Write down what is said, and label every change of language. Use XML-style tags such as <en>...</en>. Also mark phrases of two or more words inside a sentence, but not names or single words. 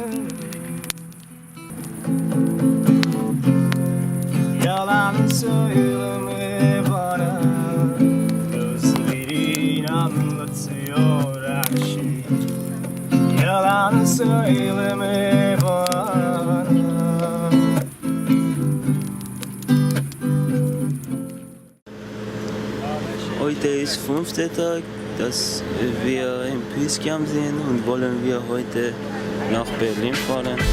<tr>Yalan söyleme bana, gözlerin anlatıyor her şeyi. Yalan söyleme bana.</tr> <de>Heute ist 5. Tag, dass wir im Peacecamp sind und wollen wir heute nach Berlin fahren.</de>